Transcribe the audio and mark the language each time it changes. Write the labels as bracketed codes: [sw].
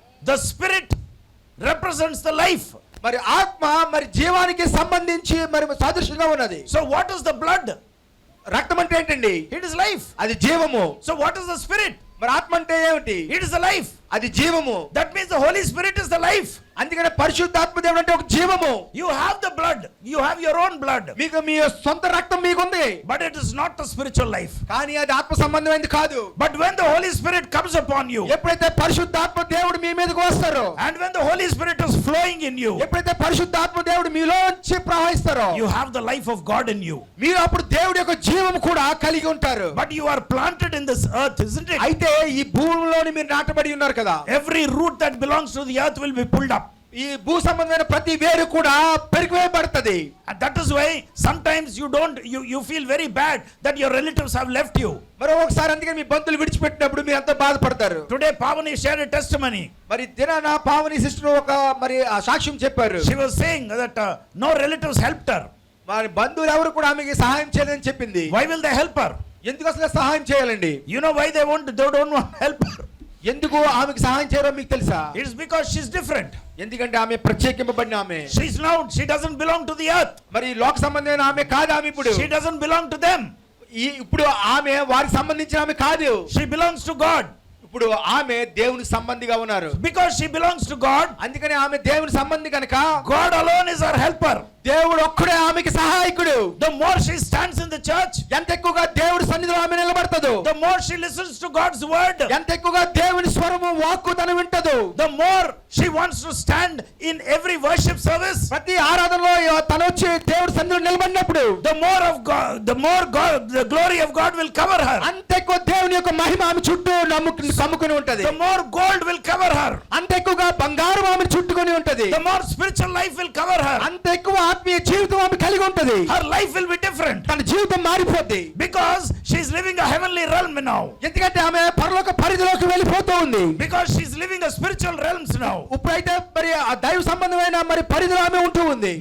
[en] The spirit represents the life. [te] మరి ఆత్మ మరి జీవానికి సంబంధించి మరి సాదృశ్యంగా ఉన్నది. [en] So what is the blood? [te] రక్తం అంటే ఏంటండి? [en] It is life. [te] అది జీవము. [en] So what is the spirit? [te] మరి ఆత్మ అంటే ఏమిటి? [en] It is the life. [te] అది జీవము. [en] That means the Holy Spirit is the life. [te] అందుకనే పరిశుద్ధాత్మ దేవుడు అంటే ఒక జీవము. [en] You have the blood. You have your own blood. [te] మీకు మీ సొంత రక్తం మీకుంది. [en] But it is not the spiritual life. [te] కానీ అది ఆత్మ సంబంధమైనది కాదు. [en] But when the Holy Spirit comes upon you, [te] ఎప్పుడైతే పరిశుద్ధాత్మ దేవుడు మీ మీదకి వస్తారో, [en] and when the Holy Spirit is flowing in you, [te] ఎప్పుడైతే పరిశుద్ధాత్మ దేవుడు మీలోంచి ప్రవహిస్తారో, [en] you have the life of God in you. [te] మీరు అప్పుడు దేవుడి యొక్క జీవం కూడా కలిగి ఉంటారు. [en] But you are planted in this earth, isn't it? [te] అయితే ఈ భూమిలోని మీరు నాటబడి ఉన్నారు కదా. [en] Every root that belongs to the earth will be pulled up. [te] ఈ భూ సంబంధమైన ప్రతి వేరు కూడా పెరిగివేయబడుతుంది. [en] And that is why sometimes you feel very bad that your relatives have left you. [te] మరి ఒకసారి అందుకే మీ బంధువులు విడిచిపెట్టినప్పుడు మీరు అంత బాధపడతారు. [en] Today Pavani shared a testimony. [te] మరి దినాన పావని సిస్టర్ ఒక మరి ఆ సాక్ష్యం చెప్పారు. [en] She was saying that no relatives helped her. [te] మరి బంధువులు ఎవరు కూడా ఆమెకి సహాయం చేయలేదని చెప్పింది. [en] Why will they help her? [te] ఎందుకు అసలు సహాయం చేయాలండి? [en] You know why they don't want help her? [te] ఎందుకు ఆమెకి సహాయం చేయరో మీకు తెలుసా? [en] It is because she's different. [te] ఎందుకంటే ఆమె ప్రత్యేకింపబడిన ఆమె. [en] She doesn't belong to the earth. [te] మరి లోక సంబంధమైన ఆమె కాదు ఆమె ఇప్పుడు. [en] She doesn't belong to them. [te] ఇప్పుడు ఆమె వారికి సంబంధించిన ఆమె కాదు. [en] She belongs to God. [te] ఇప్పుడు ఆమె దేవుని సంబంధిగా ఉన్నారు. [en] Because she belongs to God, [te] అందుకని ఆమె దేవుని సంబంధి కనుక [en] God alone is her helper. [te] దేవుడు ఒక్కడే ఆమెకి సహాయకుడు. [en] The more she stands in the church, [te] ఎంత ఎక్కువగా దేవుడి సన్నిధిలో ఆమె నిలబడతదో, [en] the more she listens to God's word, [te] ఎంత ఎక్కువగా దేవుని స్వరము వాక్కు తను వింటదో, [en] the more she wants to stand in every worship service, [te] ప్రతి ఆరాధనలో తను వచ్చి దేవుడి సన్నిధిలో నిలబడినప్పుడు [en] the more God, the glory of God will cover her. [te] అంత ఎక్కువ దేవుని యొక్క మహిమ ఆమె చుట్టూ కమ్ముకుని ఉంటది. [en] The more gold will cover her. [te] అంత ఎక్కువగా బంగారం ఆమె చుట్టుకొని ఉంటది. [en] The more spiritual life will cover her. [te] అంత ఎక్కువ ఆత్మీయ జీవితం ఆమె కలిగి ఉంటది. [en] Her life will be different. [te] తన జీవితం మారిపోద్ది. [en] Because she is living a heavenly realm now. [te] ఎందుకంటే ఆమె పరలోక పరిధిలోకి వెళ్ళిపోతూ ఉంది. [en] Because she is living a spiritual realms now. [te] ఇప్పుడైతే మరి ఆ దైవ సంబంధమైన మరి పరిధిలో ఆమె ఉంటూ ఉంది.